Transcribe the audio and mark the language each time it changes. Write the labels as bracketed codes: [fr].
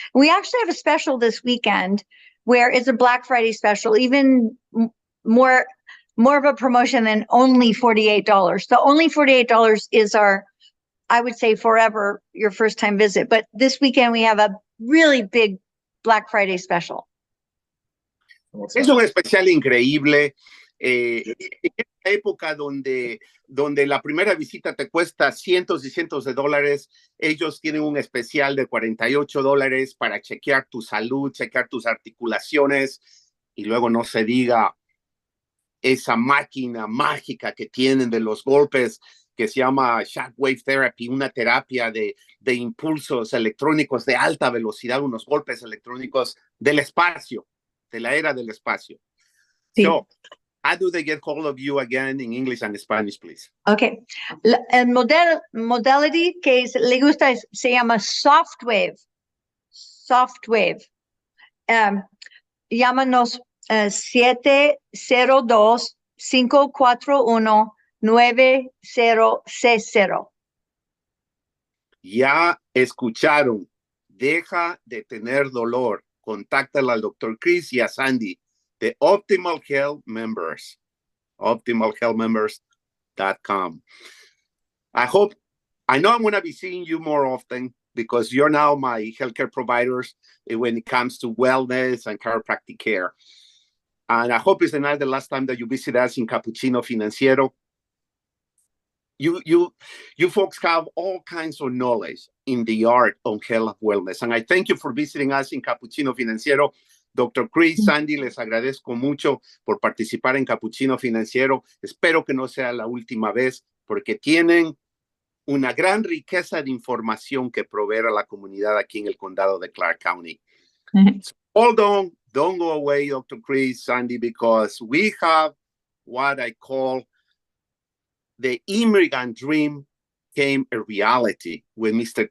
[en] We actually have a special this weekend where it's a Black Friday special, even more of a promotion than only $48. So only $48 is our, I would say, forever your first time visit. But this weekend we have a really big Black Friday special. [es] Es un especial increíble. En esta época donde la primera visita te cuesta cientos y cientos de dólares, ellos tienen un especial de $48 para chequear tu salud, chequear tus articulaciones, y luego no se diga esa máquina mágica que tienen de los golpes que se llama shockwave therapy, una terapia de impulsos electrónicos de alta velocidad, unos golpes electrónicos del espacio, de la era del espacio. Sí. [en] So, how do they get hold of you again in English and Spanish, please? Okay. [es] El modality que le gusta se llama Softwave. Softwave. Llámanos 702-541-9060. Ya escucharon. Deja de tener dolor. Contáctala al Dr. Chris y a Sandy de Optimal Health Members. [en] optimalhealthmembers.com. I know I'm going to be seeing you more often. because you're now my healthcare providers when it comes to wellness and chiropractic care. And I hope it's not the last time that you visit us in Capucchino Financiero. You folks have all kinds of knowledge in the art of health and wellness. And I thank you for visiting us in Capucchino Financiero. Dr. [es] Chris, Sandy, les agradezco mucho por participar en Capucchino Financiero. Espero que no sea la última vez, porque tienen una gran riqueza de información que proveer a la comunidad aquí en el condado de Clark County. [en] So hold on, don't go away, Dr. Chris, Sandy, because we have what I call the immigrant dream came a reality with Mr.